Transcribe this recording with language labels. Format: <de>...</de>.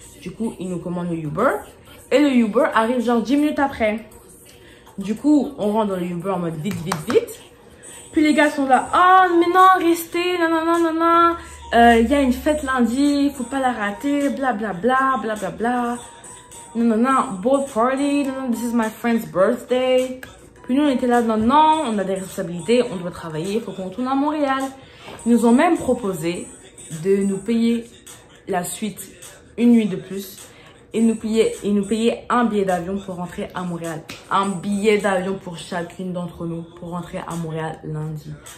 <fr>Du coup, il nous commande le Uber, et le Uber arrive genre 10 minutes après. Du coup, on rentre dans le Uber en mode vite, vite, vite. Puis les gars sont là, oh, mais non, restez, non. Il y a une fête lundi, faut pas la rater, blablabla, blablabla.</fr> <en>Non, boat party, non, this is my friend's birthday.</en> <fr>Puis nous, on était là, non, on a des responsabilités, on doit travailler, faut qu'on retourne à Montréal. Ils nous ont même proposé de nous payer la suite une nuit de plus et nous payer un billet d'avion pour rentrer à Montréal. Un billet d'avion pour chacune d'entre nous pour rentrer à Montréal lundi.</fr>